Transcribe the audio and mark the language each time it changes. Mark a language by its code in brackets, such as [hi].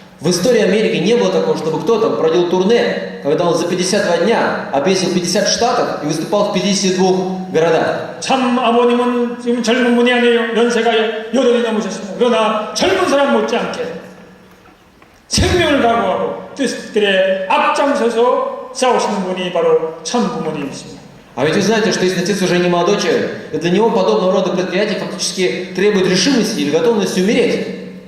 [ru] В истории Америки не было такого, чтобы кто-то проводил турне, когда он за 52 дня объездил 50 штатов и выступал в 52 городах. [ko] 참 아버님은 지금 젊은 분이 아니에요. 연세가 80이 넘으셨습니다. 그러나 젊은 사람 못지않게 생명을 각오하고 뜻들에 앞장서서 싸우시는 분이 바로 참 부모님이십니다. [ru] А ведь вы знаете, что если отец уже не молодой человек, и для него подобного рода предприятия фактически требует решимости или готовности умереть.